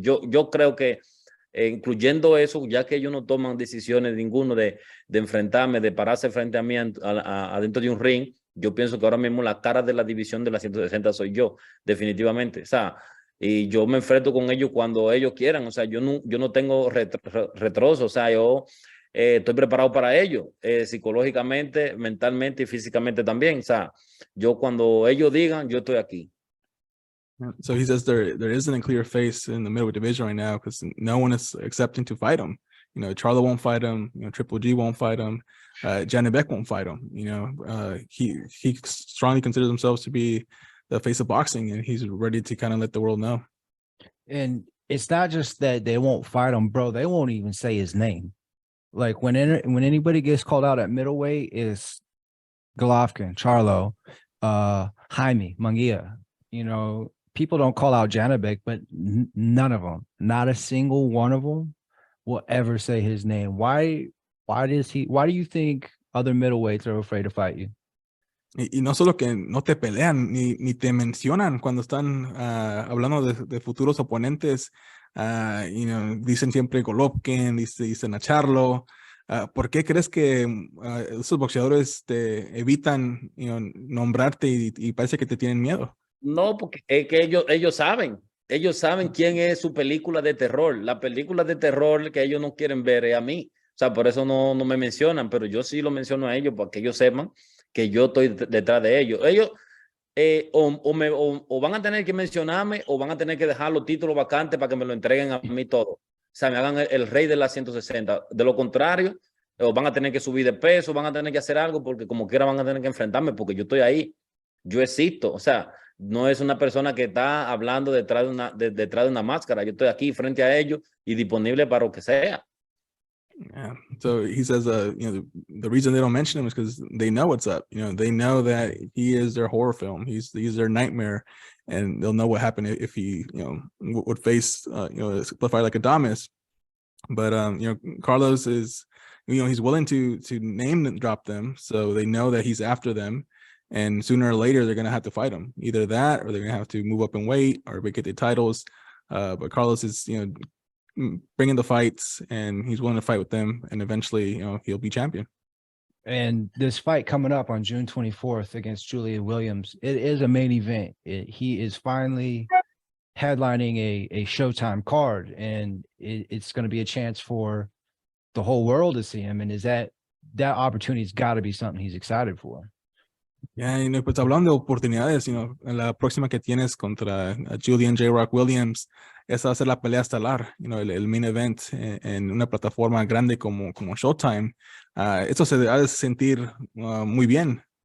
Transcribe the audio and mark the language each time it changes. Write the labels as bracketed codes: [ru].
[es] Yo creo que, incluyendo eso, ya que ellos no toman decisiones ninguno de enfrentarme, de pararse frente a mí adentro de un ring, yo pienso que ahora mismo la cara de la división de las 160 soy yo, definitivamente. O sea, y yo me enfrento con ellos cuando ellos quieran. O sea, yo no tengo retroso. O sea, yo estoy preparado para ello, psicológicamente, mentalmente y físicamente también. O sea, yo cuando ellos digan, yo estoy aquí. [en] So he says there isn't a clear face in the middleweight division right now because no one is accepting to fight him. Charlo won't fight him. Triple G won't fight him. Janny Beck won't fight him. He strongly considers himself to be the face of boxing, and he's ready to kind of let the world know. And it's not just that they won't fight him, bro. They won't even say his name. Like when anybody gets called out at middleweight, is Golovkin, Charlo, Jaime Munguia. People don't call out Janibek, but none of them, not a single one of them, will ever say his name. Why do you think other middleweights are afraid to fight you? [es] Y no solo que no te pelean, ni te mencionan cuando están hablando de futuros oponentes. Dicen siempre Golovkin, dicen a Charlo. ¿Por qué crees que esos boxeadores te evitan nombrarte y parece que te tienen miedo? No, porque es que ellos saben quién es su película de terror. La película de terror que ellos no quieren ver es a mí. O sea, por eso no me mencionan, pero yo sí lo menciono a ellos para que ellos sepan que yo estoy detrás de ellos. Ellos o van a tener que mencionarme o van a tener que dejar los títulos vacantes para que me lo entreguen a mí todo. O sea, me hagan el rey de las 160. De lo contrario, o van a tener que subir de peso, van a tener que hacer algo porque como quiera van a tener que enfrentarme porque yo estoy ahí. Yo existo. O sea, no es una persona que está hablando detrás de una máscara. Yo estoy aquí frente a ellos y disponible para lo que sea. Yeah. [en] So he says, the reason they don't mention him is because they know what's up. They know that he is their horror film. He's their nightmare, and they'll know what happened if he, would face, a fight like Adames. But Carlos is, he's willing to name and drop them, so they know that he's after them. And sooner or later, they're going to have to fight him. Either that, or they're going to have to move up in weight, or get their titles. But Carlos is, bringing the fights, and he's willing to fight with them, and eventually, he'll be champion. And this fight coming up on June 24th against Julian Williams, it is a main event. He is finally headlining a Showtime card, and it's going to be a chance for the whole world to see him. And that opportunity's got to be something he's excited for. [es] Yeah, pues hablando de oportunidades, en la próxima que tienes contra Julian J-Rock Williams, esa va a ser la pelea estelar, el main event en una plataforma grande como Showtime. Eso se ha de sentir muy bien.